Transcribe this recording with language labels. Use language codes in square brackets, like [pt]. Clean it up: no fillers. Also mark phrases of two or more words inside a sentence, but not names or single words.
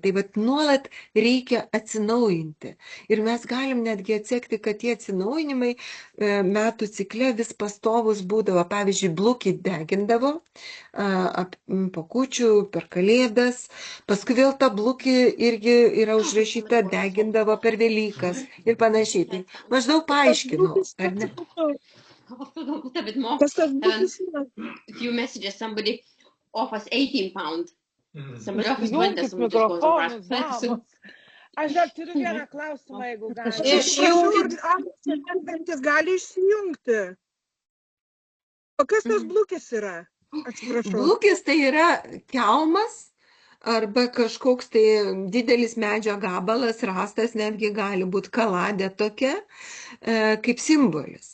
[lt] Tai vat nuolat reikia atsinaujinti. Ir mes galim netgi atsekti, kad tie atsinaujinimai metų cikle vis pastovus būdavo. Pavyzdžiui, blukį degindavo po kūčių, per kalėdas. Paskui vėl ta blukį irgi yra užrašyta, degindavo per Velykas ir panašiai. Tai maždaug paaiškinau, ar ne? [en] A bit more. A few messages. Somebody offers 18 pounds. Somebody offers 20. Somebody just goes over. [lt] Aš dar turiu vieną klausimą, jeigu galite. Gali išsijungti. O kas tas blukis yra? Atsiprašau. Blukis tai yra kelmas arba kažkoks tai didelis medžio gabalas, rastas, netgi gali būti kaladė tokia, kaip simbolis.